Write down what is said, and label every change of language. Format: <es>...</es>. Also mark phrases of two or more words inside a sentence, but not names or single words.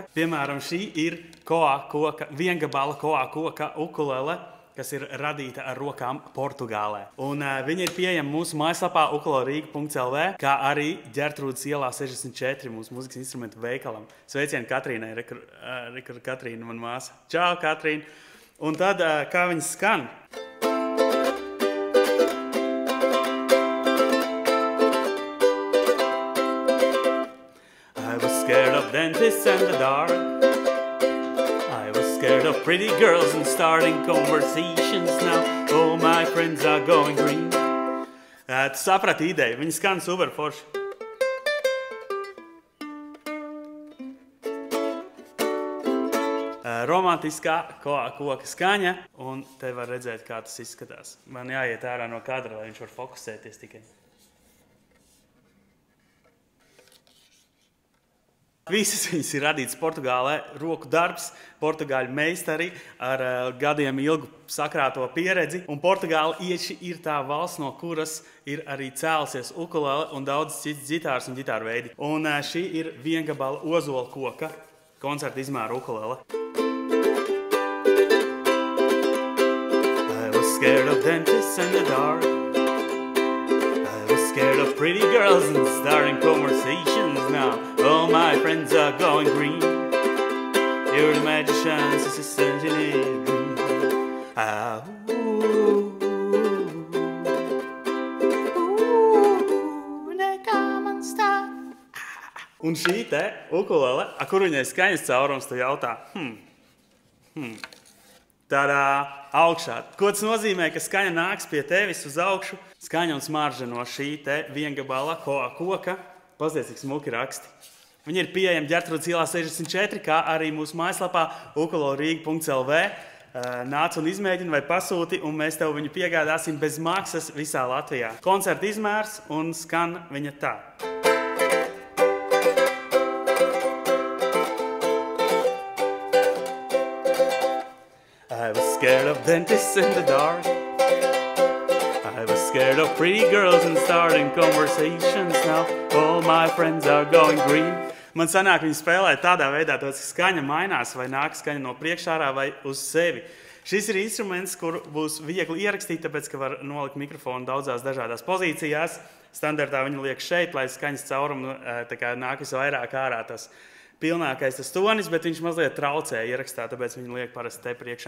<lv>Piemēram, šī ir viengabala koa koka ukulele, kas ir radīta ar rokām Portugālē. Un viņa ir pieejama mūsu mājaslapā ukulerīga.lv, kā arī Ģertrūdes ielā 64 mūsu mūzikas instrumentu veikalam. Sveicieni Katrīnai, rekur Katrīna, man māsa. Čau, Katrīna! Un tad, kā viņas skan?</lv> <en>I was scared of dentists and the dark. I was scared of pretty girls and starting conversations. Now all my friends are going green.</en> <lv>Tu saprati ideju, viņi skan super forši. Romantiskā koka skaņa, un te var redzēt, kā tas izskatās. Man jāiet ārā no kadra, lai viņš var fokusēties tikai. Visas viņas ir radītas Portugālē, roku darbs, portugāļu meistari ar gadiem ilgu sakrāto pieredzi. Un Portugāla ir tā valsts, no kuras ir arī cēlusies ukulele un daudz cits ģitārs un ģitāru veidi. Un šī ir viengabala ozola koka koncerta izmēra ukulele.</lv> <en>I was scared of dentists and the dark. I was scared of pretty girls and starting conversations. Now all my friends are going green. You're the magician's assistant in a dream. Ah, they come and stop.</en> <lv>Un šī te ukulele, kur viņai skaņas caurums, tu jautā, tādā augšā. Ko tas nozīmē, ka skaņa nāks pie tevis uz augšu? Skaņa un smarža no šī te viengabala koka. Pazies, cik smuki raksti. Viņi ir pieejami Ģertrūdes ielā 64, kā arī mūsu mājaslapā ukulerīga.lv. Nāc un izmēģini vai pasūti, un mēs tev viņu piegādāsim bez maksas visā Latvijā. Koncerta izmērs un skan viņa tā.</lv> <en>I was scared of dentists in the dark. I was scared of pretty girls and starting conversations. Now all my friends are going green.</en> <lv>Man sanāk, viņi spēlē tādā veidā, ka skaņa mainās, vai nāk skaņa no priekšārā vai uz sevi. Šis ir instruments, kur būs viegli ierakstīt, tāpēc, ka var nolikt mikrofonu daudzās dažādās pozīcijās. Standartā viņi liek šeit, lai skaņas caurumu nāk visvairāk ārā tas pilnākais tas tonis, bet viņš mazliet traucē ierakstā, tāpēc viņi liek parasti te priekšā.</lv>